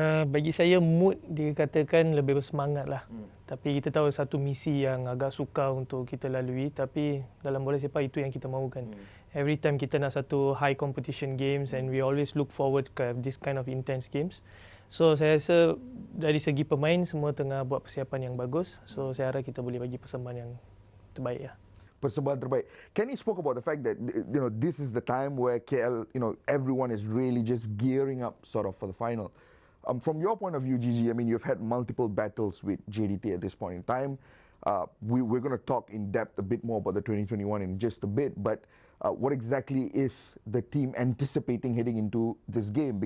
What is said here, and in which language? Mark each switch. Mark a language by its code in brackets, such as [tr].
[ms] Bagi saya, mood dikatakan lebih bersemangat lah. Tapi kita tahu satu misi yang agak sukar untuk kita lalui, tapi dalam bola sepak itu yang kita mahukan. [en] Every time [ms] kita nak satu [en] high competition games, and we always look forward to this kind of intense games. [ms] So saya rasa dari segi pemain semua tengah buat persiapan yang bagus. So saya harap kita boleh bagi persembahan yang terbaik lah. Persembahan terbaik. [en] Kenny spoke about the fact that this is the time where KL, everyone is really just gearing up sort of for the final. From your point of view, Gigi, I mean, you've had multiple battles with JDT at this point in time. We're going to talk in depth a bit more about the 2021 in just a bit, but what exactly is the team anticipating heading into this game?